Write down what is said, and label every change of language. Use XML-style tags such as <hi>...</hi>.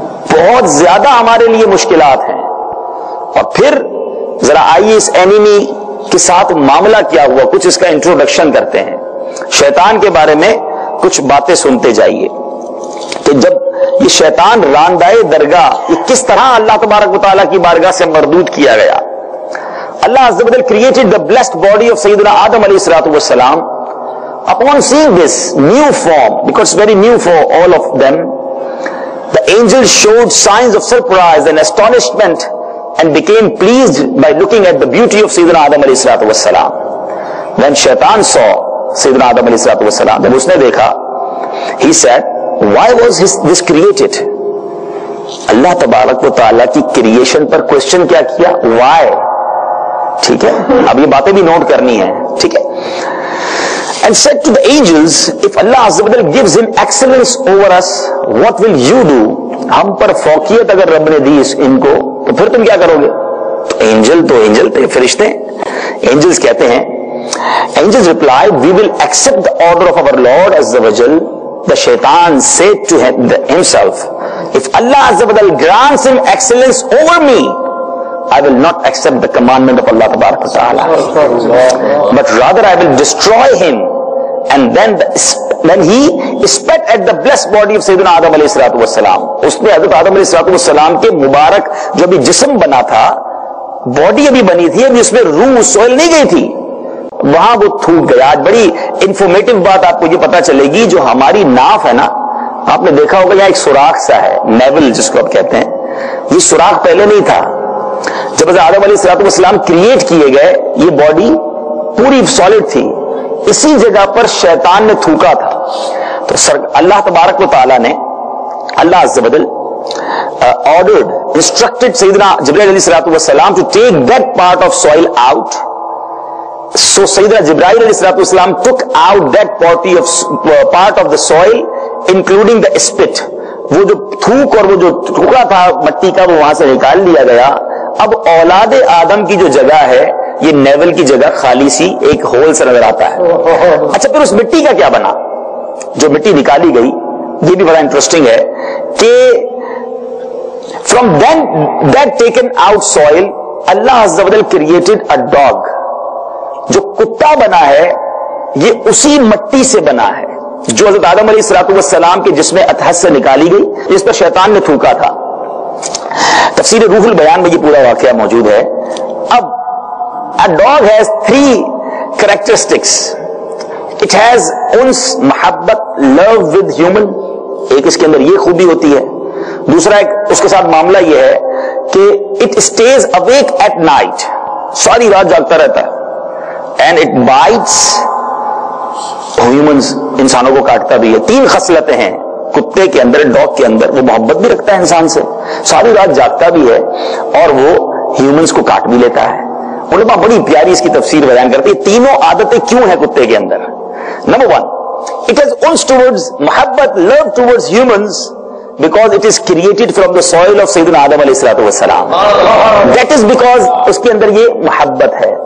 <ur>بہت زیادہ ہمارے لیے مشکلات ہیں. اور پھر ذرا آئیے اس اینیمی کے ساتھ معاملہ کیا ہوا, کچھ اس کا انٹروڈکشن کرتے ہیں. شیطان کے بارے میں کچھ باتیں سنتے جائیے کہ جب یہ شیطان راندائے درگاہ, یہ کس طرح اللہ تبارک و تعالیٰ کی بارگاہ سے مردود کیا گیا.</ur> <en>Allah Azza wa Jalla created the blessed body of Sayyidina Adam alayhi salatu wassalam. Upon seeing this new form, because it's very new for all of them, the angels showed signs of surprise and astonishment and became pleased by looking at the beauty of Sayyidina Adam alayhi salatu wassalam. When Shaitan saw Sayyidina Adam alayhi salatu wassalam,</en> <ur>جب اس نے دیکھا,</ur> <en>he said, why was this created?</en> <ur>اللہ تبارک و تعالیٰ کی creation پر question کیا کیا, why. ٹھیک ہے, اب یہ باتیں بھی نوٹ کرنی ہیں. ٹھیک ہے.</ur> <en>And said to the angels, if Allah Azza wa Jalla gives him excellence over us, what will you do?</en> <ur>ہم پر فوقیت اگر رب نے دی ان کو تو پھر تم کیا کرو گے؟ اینجل تھے, فرشتے. اینجلز کہتے ہیں,</ur> <en>angels replied, we will accept the order of our Lord Azza wa Jalla. The shaitan said to himself, if Allah Azza wa Jalla grants him excellence over me, I will not accept the commandment of Allah Tabarak wa Ta'ala, but rather I will destroy him. And then when he spat at the blessed body of Sayyidina Adam alayhi salatu wassalam, اس نے حضرت آدم علیہ الصلوۃ والسلام کے مبارک جو ابھی جسم بنا تھا, باڈی ابھی بنی تھی, ابھی اس میں روح سوئل نہیں گئی تھی, وہاں وہ تھوک گیا.</en> <ur>آج بڑی انفارمیٹو بات آپ کو یہ پتا چلے گی, جو ہماری ناف ہے نا, آپ نے دیکھا ہوگا یہاں ایک سوراخ سا ہے, نیول جس کو آپ کہتے ہیں. یہ سوراخ پہلے نہیں تھا. جب حضرت آدم علیہ الصلوۃ والسلام کریٹ کیے گئے, یہ باڈی پوری سالڈ تھی, اسی جگہ پر شیطان نے تھوکا تھا. تو اللہ تبارک و تعالیٰ نے,</ur> <en>اللہ عز و جل ordered, instructed Sayyidina Jibreel alayhi salatu wassalam to take that part of soil out. So Sayyidina Jibreel alayhi salatu wassalam took out that part of the soil, including the spit.</en> <ur>وہ جو تھوک اور وہ جو ٹکڑا تھا مٹی کا, وہ وہاں سے نکال لیا گیا. اب اولاد آدم کی جو جگہ ہے, یہ نیول کی جگہ خالی سی ایک ہول سے نظر آتا ہے. اچھا, پھر اس مٹی کا کیا بنا جو مٹی نکالی گئی؟ یہ بھی بڑا انٹرسٹنگ ہے کہ</ur> <en>from that taken out soil, Allah Azza wa Jalla created a dog.</en> <ur>جو کتا بنا ہے یہ اسی مٹی سے بنا ہے جو حضرت آدم علیہ الصلوۃ والسلام کے جسم اطہر سے نکالی گئی, جس پر شیطان نے تھوکا تھا. تفسیر روح البیان میں یہ پورا واقعہ موجود ہے.</ur> <en>اب a dog has 3 characteristics. It has uns, محبت, love with human.</en> <ur>ایک اس کے اندر یہ خوبی ہوتی ہے. دوسرا ایک اس کے ساتھ معاملہ یہ ہے کہ</ur> <en>it stays awake at night,</en> <ur>ساری رات جاگتا رہتا ہے.</ur> <en>And it bites humans,</en> <ur>انسانوں کو کاٹتا بھی ہے. 3 خصلتیں ہیں کتے کے اندر, ڈاگ کے اندر. وہ محبت بھی رکھتا ہے انسان سے, ساری رات جاگتا بھی ہے, اور وہ ہیومنز کو کاٹ بھی لیتا ہے. علماء بڑی پیاری اس کی تفسیر بیان کرتے ہیں. تینوں عادتیں کیوں ہیں کتے کے اندر؟ Number 1,</ur> <en>it has uns towards</en> <ur>محبت,</ur> <en>love towards humans, because it is created from the soil of Sayyidina Adam alayhi salatu wassalam. That is because</en> <ur>उसके अंदर ये मोहब्बत है.</ur>